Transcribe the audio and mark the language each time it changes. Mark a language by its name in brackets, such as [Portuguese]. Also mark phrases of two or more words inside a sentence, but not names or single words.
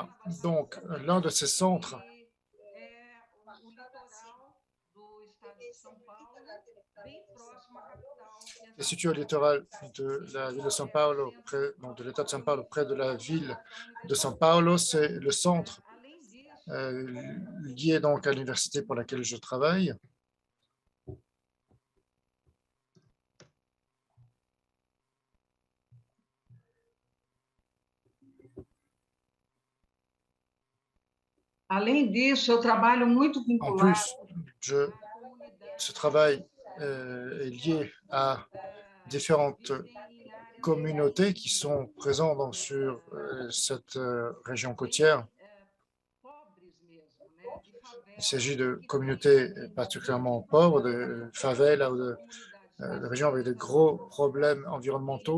[French] Donc, l'un de ces centres est situé au littoral de la ville de São Paulo, de l'État de São Paulo, près de la ville de São Paulo. C'est le centre lié donc à l'université pour laquelle je travaille. [Portuguese] Além disso, eu trabalho muito vinculado. [French] En plus, ce travail est lié à différentes communautés qui sont présentes sur cette région côtière. Il s'agit de communautés particulièrement pauvres, de favelas ou de régions avec de gros problèmes environnementaux.